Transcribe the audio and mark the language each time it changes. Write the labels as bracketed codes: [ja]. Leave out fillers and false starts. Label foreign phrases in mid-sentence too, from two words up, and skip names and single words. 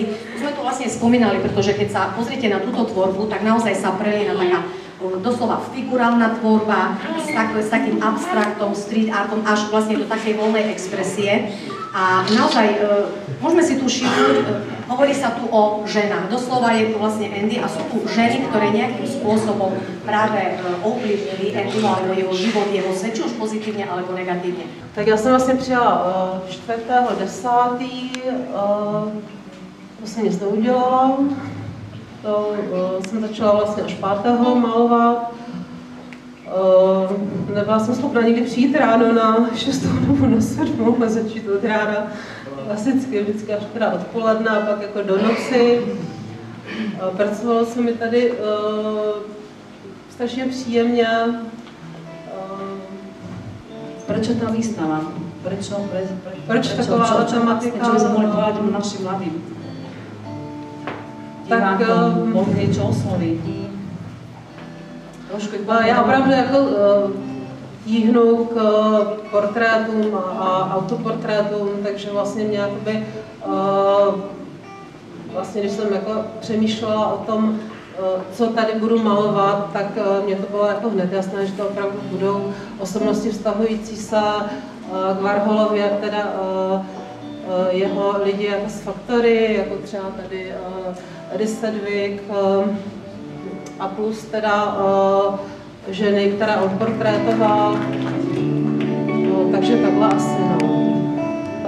[sk] Už sme tu vlastne spomínali, pretože keď sa pozriete na túto tvorbu, tak naozaj sa prelína taká doslova figurálna tvorba s takým abstraktom, street artom, až vlastne do takej voľnej expresie. A naozaj, môžeme si tu všimnúť, hovorí sa tu o ženách. Doslova je tu vlastne Andy a sú tu ženy, ktoré nejakým spôsobom práve ovplyvnili Andyho alebo jeho život, jeho svet, či už pozitívne alebo negatívne. [cs] Tak já jsem vlastně přijela 4.10. To se nic neudělala. To jsem začala vlastně až 5. malovat. Nebyla jsem schopna nikdy přijít ráno na 6 nebo na 7 a začít od rána. Klasicky, vždycky až teda odpoledne a pak jako do noci. Pracovalo se mi tady strašně příjemně. [sk] Prečo tá výstava? [cs] Proč taková tematika? [sk] Čo by sme mohli povedať našim mladým divákom, mohli niečo osloviť? [cs] Já opravdu jako tíhnu k portrétům a autoportrétům, takže vlastně mě jakoby, vlastně když jsem jako přemýšlela o tom, co tady budu malovat, tak mě to bylo jako hned jasné, že to opravdu budou osobnosti vztahující se k Warholovi, jak teda jeho lidi jako z Factory, jako třeba tady Eddie Sedgwick, a plus teda ženy, které on portrétoval, no, takže takhle asi, no.